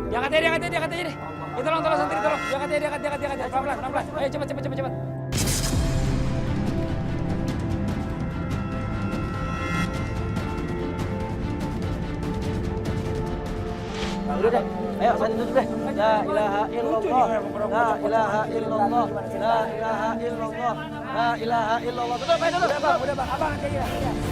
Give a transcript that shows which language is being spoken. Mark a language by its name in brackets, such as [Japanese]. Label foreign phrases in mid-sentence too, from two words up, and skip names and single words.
[Indonesian] Diangkat aja deh. Tolong santri, tolong. Diangkat aja. Pelan-pelan. Ayo cepat. Udah deh. Ayo, santri tutup deh. [Arabic] لا إله إلا الله. لا إله إلا الله. لا إله إلا الله. لا إله إلا الله. [Indonesian] Tutup, ayo dulu. Udah bang. Abang aja ya.